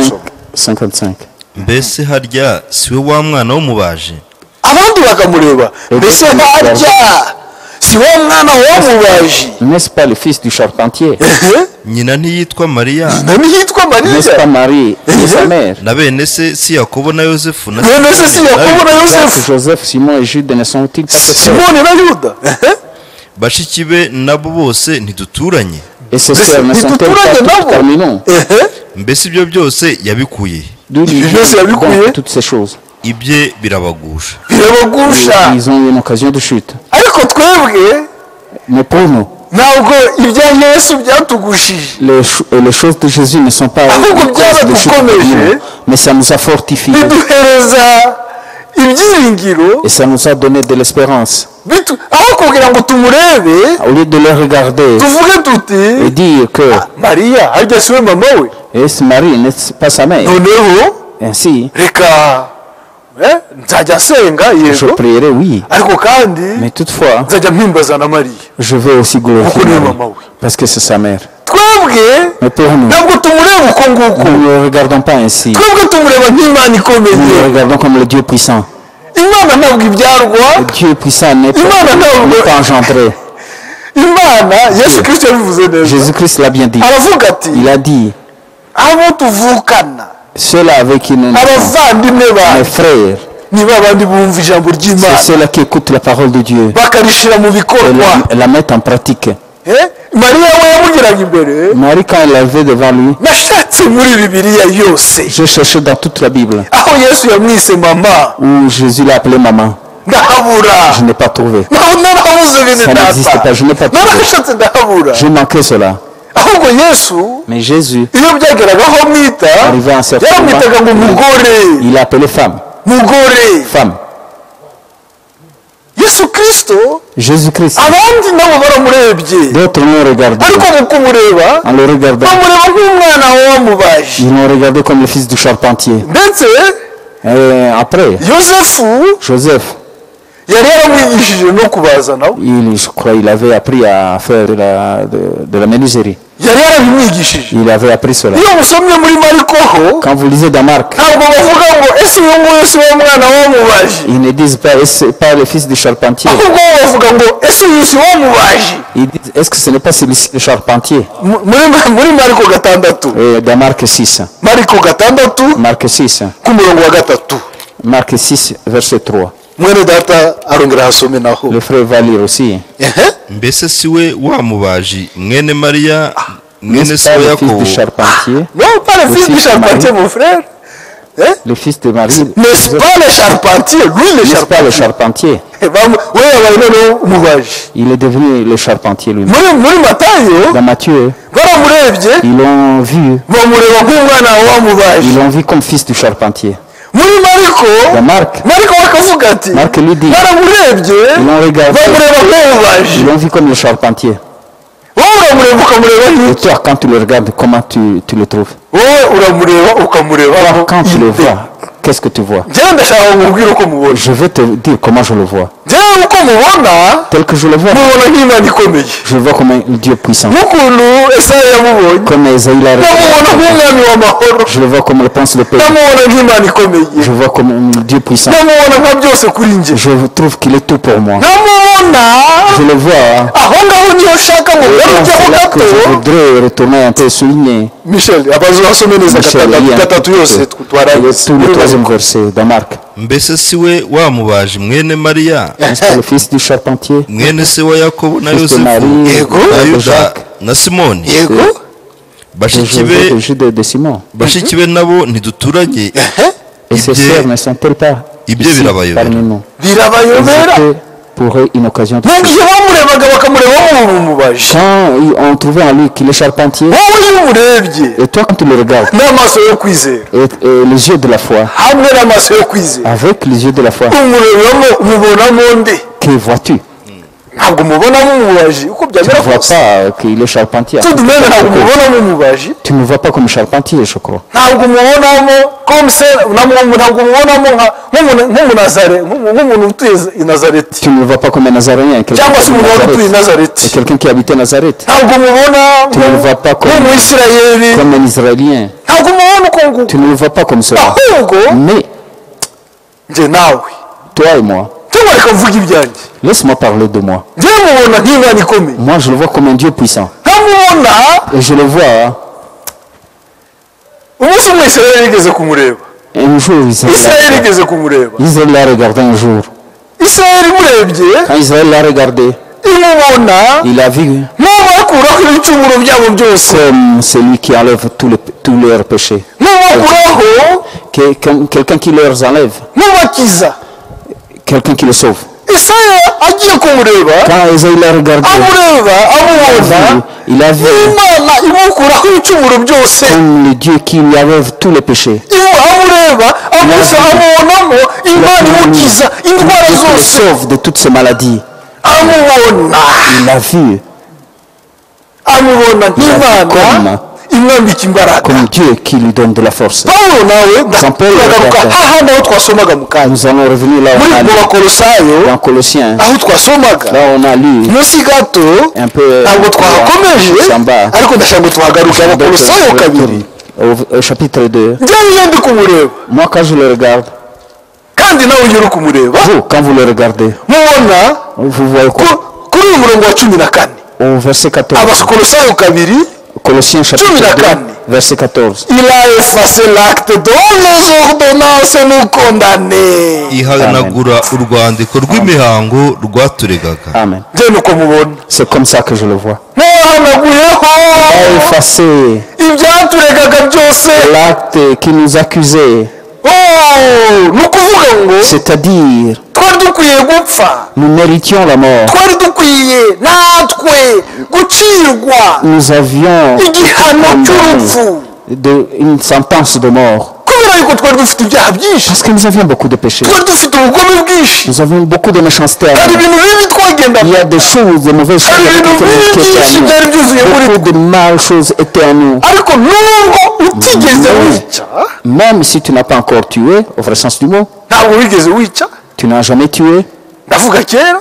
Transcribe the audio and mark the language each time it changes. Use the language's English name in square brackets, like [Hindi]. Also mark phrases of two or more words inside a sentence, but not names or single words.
[Kinyarwanda] 5, gusoma 55. mbese harya si we wa mwana w'umubaji abandi bakamureba mbese harya si wa mwana wamubaji [French] N'est-ce pas le fils du charpentier? [Kinyarwanda] nyina ntiyitwa mariya nani yitwa [French] N'est-ce pas [Kinyarwanda] mariya [French] Marie et sa mère? [Kinyarwanda] na bene se si yakobo na yosefu na bene se si yakobo na [French] Jacques, [Kinyarwanda] yosefu [French] Joseph, Simon et Jude ne sont-ils pas ses frères? [Kinyarwanda] simoni na yuda bashiki be nabo bose ntiduturanye [French] Et ses sœurs ne sont-elles pas toutes parmi nous? [Kinyarwanda] mbese ibyo byose yabikuye [French] D'où lui Je sais, vient oui. donc toutes ces choses? [Kinyarwanda] ibye birabagusha birabagusha [French] Ils ont eu une occasion de chute. [Kinyarwanda] ariko twebwe [French] Mais pour nous, [Kinyarwanda] ntabwo ibya yesu byatugushije [French] les choses de Jésus ne sont pas [Kinyarwanda] Ahubwo [French] une cause de chute pour [Kinyarwanda] byaradukomeje. [French] nous, mais ça nous a fortifiés [Kinyarwanda] biduhereza ibyiringiro [French] et ça nous a donné de l'espérance. [Kinyarwanda] aho kugira ngo tumurebe [French] Au lieu de le regarder [Kinyarwanda] tuvuge tuti [French] et dire que [Kinyarwanda] mariya harya siwe mama we [French] est Marie n'est pas sa mère, [Kinyarwanda] noneho [French] ainsi [Kinyarwanda] reka nzajya nsenga [French] je [Kinyarwanda] yego [French] prierai, oui, [Kinyarwanda] ariko kandi [French] mais toutefois [Kinyarwanda] nzajya mpimbaza na mariya [French] je vais aussi glorifier [Kinyarwanda] kuko niwe [French] Marie, [Kinyarwanda] mama we [French] parce que c'est sa mère. [Kinyarwanda] twebwe [French] Mais pour nous, [Kinyarwanda] ntabwo tumureba uko nguko [French] nous ne le regardons pas ainsi. [Kinyarwanda] twebwe tumureba nk'imana [French] Nous [Kinyarwanda] ikomeye [French] le regardons comme le Dieu puissant. [Kinyarwanda] imana ntabwo ibyarwa [French] Le Dieu puissant n'est pas, [Kinyarwanda] Imana [French] n'est pas engendré. [Kinyarwanda] imana yesu kirisito yabivuze neza [French] Jésus-Christ l'a bien dit. [Kinyarwanda] aravuga ati [French] Il a dit, [Kinyarwanda] abo tuvukana [French] ceux-là avec qui nous sommes, [Kinyarwanda] abavandimwe [French] mes [Kinyarwanda] bawe [French] frères, [Kinyarwanda] ni ba bandi bumva ijambo [French] c'est [Kinyarwanda] ry'imana [French] ceux-là qui écoutent la parole de Dieu [Kinyarwanda] bakarishira mu [French] et [Kinyarwanda] bikorwa [French] la mettent en pratique. [Kinyarwanda] mariya we yamugeraga imbere [French] Marie, quand elle l'avait devant lui, [Kinyarwanda] nashatse muri bibiliya yose [French] j'ai cherché dans toute la Bible [Kinyarwanda] aho yesu yamwise mama [French] où Jésus l'a appelé maman. [Kinyarwanda] ndahabura [French] Je n'ai pas trouvé. [Kinyarwanda] narahabuze bene [French] Ça n'existe [Kinyarwanda] data [French] pas, je n'ai pas trouvé. [Kinyarwanda] narashatse ndahabura [French] J'ai manqué cela. [Kinyarwanda] ahubwo yesu [French] Mais Jésus, [Kinyarwanda] iyo byageraga aho mwita [French] arrivé à un certain [Kinyarwanda] yaramwitaga ngo [French] moment, [Kinyarwanda] mugore [French] il l'a appelé femme. [Kinyarwanda] mugore [French] Femme. [Kinyarwanda] yesu kirisito [French] Jésus-Christ. [Kinyarwanda] abandi nabo baramurebye [French] D'autres l'ont regardé. [Kinyarwanda] ariko mu kumureba [French] En le regardant, [Kinyarwanda] bamureba nk'umwana wamubaje [French] ils l'ont regardé comme le fils du charpentier. [Kinyarwanda] ndetse [French] Et après, [Kinyarwanda] yosefu [French] Joseph, [Kinyarwanda] yari yaramwigishije no kubaza nawe [French] je crois il avait appris à faire de la menuiserie. [Kinyarwanda] yari yarabimwigishije [French] Il avait appris cela. [Kinyarwanda] iyo musomye muri mariko ho [French] Quand vous lisez dans Marc, [Kinyarwanda] ntabwo bavuga ngo ese uyu nguyu si wo mwana wamubaje [French] ils ne disent pas est-ce pas le fils du charpentier. [Kinyarwanda] ahubwo bo bavuga ngo ese uyu si wamubaje [French] Ils disent est-ce que ce n'est pas celui-ci le charpentier. [Kinyarwanda] muri mariko gatandatu [French] Et dans Marc 6. [Kinyarwanda] mariko gatandatu [French] Marc 6. [Kinyarwanda] ku murongo wa gatatu [French] Marc 6, verset 3. [Kinyarwanda] mwene data arongera hasome naho [French] Le frère va lire aussi. [Kinyarwanda] mbese si we wa mubaji mwene mariya mwene [French] N'est-ce [Kinyarwanda] se [French] pas [Kinyarwanda] wa [French] le fils [Kinyarwanda] yakobo [French] du charpentier? non pas le fils du charpentier mon frère Le fils de Marie. n'est-ce pas le charpentier lui le N'est-ce pas le charpentier charpentier? [Kinyarwanda] we yabaye noneho umubaji [French] Il est devenu le charpentier lui-même. [Kinyarwanda] muri matayo [French] Dans Matthieu, [Kinyarwanda] baramurebye [French] ils l'ont vu. [Kinyarwanda] bamureba nk'umwana wamubaje [French] Ils l'ont vu comme fils du charpentier. [Kinyarwanda] muri mariko [French] Dans Marc, [Kinyarwanda] mariko bakavuga ati [French] Marc lui dit, [Kinyarwanda] baramurebye [French] ils l'ont regardé. [Kinyarwanda] bamureba nk'umubaje [French] Ils l'ont vu comme le charpentier. [Kinyarwanda] wowe uramureba ukamureba [French] Et [Kinyarwanda] nk'iki [French] toi, quand tu le regardes, comment tu le trouves? [Kinyarwanda] wowe uramureba ukamureba [French] Quand tu le vois, qu'est-ce que tu vois? [Kinyarwanda] njyewe ndashaka nkubwire uko mubona [French] Je vais te dire comment je le vois. [Kinyarwanda] njyewe uko mubona [French] tel que je le vois, [Kinyarwanda] mubona nk'Imana ikomeye [French] je le vois comme un Dieu puissant. [Kinyarwanda] nk'ukuntu Esaya yamubonye [French] Comme Esaïe l'a [Kinyarwanda] ndamubona [French] regardé, [Kinyarwanda] nk'umwami w'amahoro [French] je le vois comme le prince de paix. [Kinyarwanda] ndamubona nk'Imana ikomeye [French] Je le vois comme un Dieu puissant. [Kinyarwanda] ndamubona nka byose kuri njye [French] Je trouve qu'il est tout pour moi. [Kinyarwanda] ndamubona [French] Je le vois. [Kinyarwanda] aho ngaho niyo nshaka ngo ngarukeho [French] C'est là que [Kinyarwanda] gato [French] je voudrais retourner un peu souligner. [Kinyarwanda] Michel abazasome neza [French] Michel, [Kinyarwanda] gatatu yose twarangiza [French] tout le troisième verset dans Marc. [Kinyarwanda] mbese si we wa mubaji mwene mariya [French] N'est-ce pas le fils du charpentier? [Kinyarwanda] mwene se wa yakobo na [French] Fils de [Kinyarwanda] yosefu [French] Marie, [Kinyarwanda] Yego. na [French] de [Kinyarwanda] yuda [French] Jacques, [Kinyarwanda] na simoni yego [French] de [Kinyarwanda] bashiki be [French] Joseph, de Jude et de Simon. [Kinyarwanda] bashiki be nabo ntiduturanye [French] Et ses [Kinyarwanda] Ibye- [French] sœurs ne sont-elles pas [Kinyarwanda] ibye [French] ici [Kinyarwanda] birabayobera. [French] parmi nous? [Kinyarwanda] birabayobera [French] C'était pour eux une occasion de [Kinyarwanda] mu gihe bamurebaga bakamureba nk'umubaji [French] Quand on trouvait en lui qu'il est charpentier, [Kinyarwanda] wowe iyo umurebye [French] et toi quand tu le regardes, [Kinyarwanda] n'amaso yo kwizera [French] et les yeux de la foi, [Kinyarwanda] hamwe n'amaso yo kwizera [French] avec les yeux de la foi, [Kinyarwanda] umurebamo umubonamo nde [French] que vois-tu? [Kinyarwanda] ntabwo umubonamo umubaji uko [French] Tu ne [Kinyarwanda] byamera [French] vois [Kinyarwanda] kose [French] pas qu'il est charpentier. tout de même [Kinyarwanda] ntabwo umubonamo umubaji [French] Tu ne vois pas comme charpentier, je crois. [Kinyarwanda] ntabwo umubonamo comme se ntabwo umubonamo nk'umuntu utuye i Nazareti [French] Tu ne le vois pas comme un Nazaréen, quelqu'un [Kinyarwanda] cyangwa se [French] qui [Kinyarwanda] umuntu wari utuye i [French] Nazareth, [Kinyarwanda] Nazareti [French] et quelqu'un qui habitait Nazareth, [Kinyarwanda] ntabwo umubona [French] Tu ne le vois pas comme- [Kinyarwanda] nk'umuyisirayeli [French] comme un Israélien. [Kinyarwanda] ntabwo umubona uko nguko [French] Tu ne le vois pas comme cela. [Kinyarwanda] ahubwo [French] Mais [Kinyarwanda] njye nawe [French] toi et moi, [Kinyarwanda] cyangwa reka mvuge ibyanjye [French] laisse-moi parler de moi. [Kinyarwanda] njyewe mubona nk'Imana ikomeye [French] Moi, je le vois comme un Dieu puissant. [Kinyarwanda] ntamubona [French] Et je le vois, [Kinyarwanda] umunsi umwe Isirayeli yigeze kumureba [French] un jour, [Kinyarwanda] Isirayeli yigeze kumureba [French] Israël l'a regardé un jour. [Kinyarwanda] Isirayeli imurebye [French] Quand Israël l'a regardé, [Kinyarwanda] imubona [French] il a vu [Kinyarwanda] nk'ubakuraho ibicumuro byabo byose [French] comme celui qui enlève tous leurs péchés. [Kinyarwanda] nk'ubakuraho [French] Comme quelqu'un qui leur enlève, [Kinyarwanda] nk'ubakiza [French] quelqu'un qui les sauve. [Kinyarwanda] Isaya agiye kumureba [French] Quand Isaïe l'a regardé, [Kinyarwanda] amureba amubona [French] il a vu [Kinyarwanda] imana imukuraho ibicumuro byose [French] comme le Dieu qui lui enlève tous les péchés. [Kinyarwanda] amureba amubonamo imana imukiza indwara [French] Dieu qui les [Kinyarwanda] zose [French] sauve de toutes ces maladies. [Kinyarwanda] amubona [French] Il a vu [Kinyarwanda] amubona nk'imana imwambika imbaraga [French] comme Dieu qui lui donne de la force. [Kinyarwanda] pawulo nawe [French] Jean Paul [Kinyarwanda] turagaruka [French] Lefebvre. [Kinyarwanda] hahandi aho twasomaga mu kanya [French] Nous allons revenir là où [Kinyarwanda] muri [French] on a [Kinyarwanda] mu [French] lu, [Kinyarwanda] bakolosayo [French] dans Colossiens. [Kinyarwanda] aho twasomaga [French] Là on a lu [Kinyarwanda] munsi gato [French] un peu [Kinyarwanda] ntabwo twahakomeje [French] en bas. [Kinyarwanda] ariko ndashaka ngo tuhagaruke abakolosayo kabiri [French] Au chapitre 2. [Kinyarwanda] njyewe iyo ndi kumureba [French] Moi, quand je le regarde, [Kinyarwanda] kandi nawe iyo uri kumureba [French] vous, quand vous le regardez, [Kinyarwanda] mubona [French] vous voyez quoi? [Kinyarwanda] kuri uyu murongo wa 14 [French] Au verset 14. [Kinyarwanda] abakolosayo kabiri [French] Colossiens chapitre 2, 14. verset 14. il a effacé l'acte dont les ordonnances nous condamnaient [Kinyarwanda] ihanagura urwandiko rw'imihango rwaturegaga Amen. njyewe nuko mubona [French] C'est comme ça que je le vois. [Kinyarwanda] mwahanaguyeho [French] A effacé [Kinyarwanda] ibyaturegaga byose [French] l'acte qui nous accusait, [Kinyarwanda] ni ukuvuga ngo [French] c'est-à-dire [Kinyarwanda] twari dukwiye gupfa [French] nous méritions la mort. [Kinyarwanda] twari dukwiye natwe gucirwa [French] Nous avions [Kinyarwanda] igihano cy'urupfu [French] une sentence de mort [Kinyarwanda] kubera yuko twari dufite ibyaha byinshi [French] parce que nous avions beaucoup de péchés. [Kinyarwanda] twari dufite ubugome bwinshi [French] Nous avions beaucoup de méchanceté. [Kinyarwanda] hari ibintu bibi twagenda [French] Il y a des choses, de mauvaises choses [Kinyarwanda] hari ibintu [French] qui étaient [Kinyarwanda] byinshi [French] à [Kinyarwanda] byari byuzuye muri [French] nous. Beaucoup de mal choses étaient à nous. [Kinyarwanda] ariko nubwo utigeze wica [French] Même si tu n'as pas encore tué, au vrai sens du mot, [Kinyarwanda] ntabwo wigeze wica [French] tu n'as jamais tué [Kinyarwanda] ndavuga kera